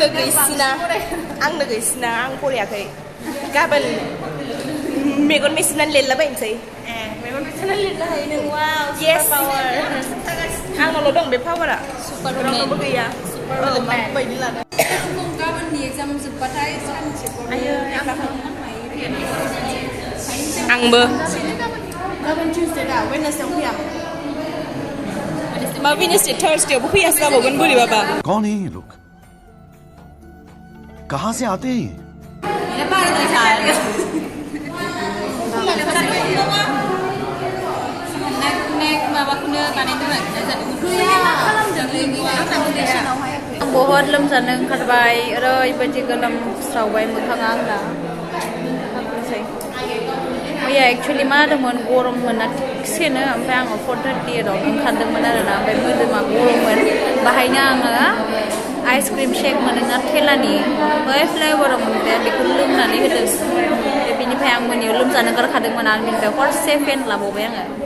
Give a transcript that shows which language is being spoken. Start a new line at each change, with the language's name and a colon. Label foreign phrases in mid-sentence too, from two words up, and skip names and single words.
Bodo: गैसिना आं फरायाखै गाबोन मेगन मेसिनानै लिरलाबायनोसै मेगन मेसिनानै लिरनो हायो नों वाव
English: super power
Bodo: आंनावल' दं बे पावारा सुपार रावनावबो गैया बायदि लादों गाबोननि एग्जाम जोबबाथाय सानसे आयो आंबो गाबोन टिउसडे दा वेडनेसडेआव फैया मा वेडनेसडे थार्सडेआवबो फैयासो जाबावगोन बोरैबाबा
Hindi: कौन है ये लोग कहाँ से आते हैं
Bodo: बहुत लोमजानो ओंखारबाय ओरैबायदि गोलोमस्रावबाय मोखाङा आंना मैया एक्चुवेलि मा जादोंमोन गरममोन ना थिगसेनो ओमफ्राय आङो 4:38 आव ओंखारदोंमोन आरोना ओमफ्राय मोदोमा गरममोन बाहायनो आङो
English: ice cream shake
Bodo: मोनोना थेलानि बै फ्लेभाराव मोनबाय बेखौ लोंनानै होदों बेनिफ्राय आं मोनायाव लोमजानो ओंखारखादोंमोन आरो बेनिफ्राय हरसे फेन लाबावबाय आङो